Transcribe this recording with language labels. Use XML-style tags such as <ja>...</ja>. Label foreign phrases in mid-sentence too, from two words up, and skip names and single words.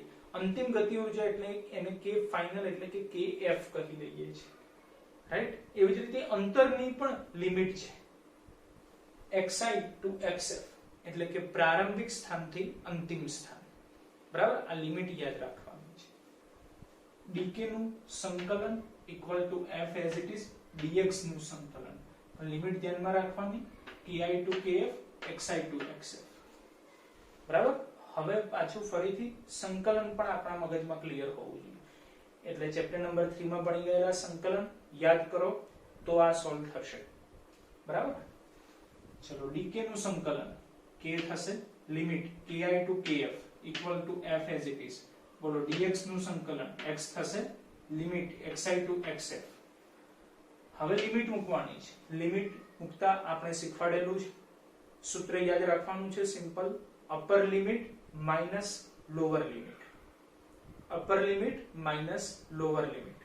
<gu>અંતિમ ગતિ ઊર્જા એટલે એને k ફાઇનલ એટલે કે kf કહી દઈએ છે. રાઈટ? એવી જ રીતે અંતરની પણ લિમિટ છે.</gu> <en>xi to xf</en> <gu>એટલે કે પ્રારંભિક સ્થાનથી અંતિમ સ્થાન. બરાબર? આ લિમિટ યાદ રાખવાની છે. dk નું સંકલન</gu> <en>equal to f as it is</en> <gu>dx નું સંકલન. લિમિટ ધ્યાનમાં રાખવાની</gu> <en>ki to kf xi to xf.</en> <gu>બરાબર? હવે પાછું ફરીથી સંકલન પણ આપણા મગજમાં ક્લિયર હોવું જોઈએ. એટલે ચેપ્ટર નંબર 3 માં ભણી ગયેલા સંકલન યાદ કરો તો આ સોલ્વ થશે. બરાબર? ચલો dk નું સંકલન k થશે લિમિટ</gu> <en>ki to kf equal to f as it is.</en> <gu>બોલો dx નું સંકલન x થશે લિમિટ</gu> <en>xi to xf.</en> <gu>હવે લિમિટ મૂકવાની છે. લિમિટ મૂકતા આપણે શીખવાડેલું છે. સૂત્ર યાદ રાખવાનું છે સિમ્પલ.</gu> <en>upper limit minus lower limit. upper limit minus lower limit.</en>